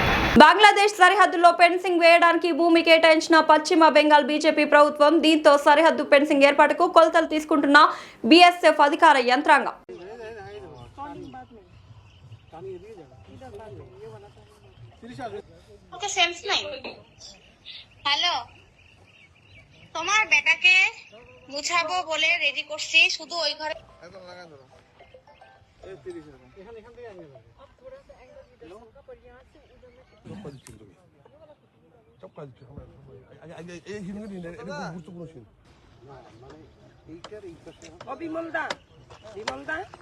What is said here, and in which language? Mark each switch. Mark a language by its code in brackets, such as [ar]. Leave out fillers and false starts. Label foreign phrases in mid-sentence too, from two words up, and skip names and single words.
[te] బంగ్లాదేశ్ సరిహద్దులో ఫెన్సింగ్ వేయడానికి భూమి కేటాయించిన పశ్చిమ బెంగాల్ బీజేపీ ప్రభుత్వం. దీంతో సరిహద్దు ఫెన్సింగ్ ఏర్పాటుకు కొలతలు తీసుకుంటున్న బీఎస్ఎఫ్ అధికార యంత్రాంగం. [bn] হ্যালো, তোমার বেটাকে মুছাবো বলে রেডি করছি, শুধু ওই ঘরে বিমলদা বিমলদা